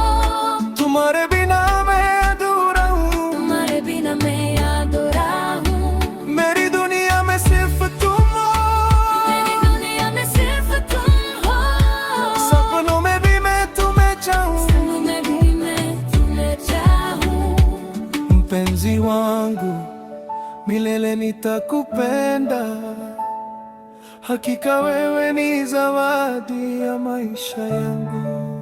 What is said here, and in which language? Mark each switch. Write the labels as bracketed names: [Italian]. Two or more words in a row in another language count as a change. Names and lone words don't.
[Hindi] तुम्हारे बिना मैं अधूरा हूँ, तुम्हारे बिना मैं अधूरा हूँ। मेरी दुनिया में सिर्फ तुम हो, मेरी दुनिया में सिर्फ तुम हो। सपनों में भी मैं तुम्हें चाहूँ, सपनों में भी मैं तुम्हें चाहूँ। [Swahili] mpenzi wangu, milele nitakupenda. Hakika wewe ni zawadi ya maisha yangu.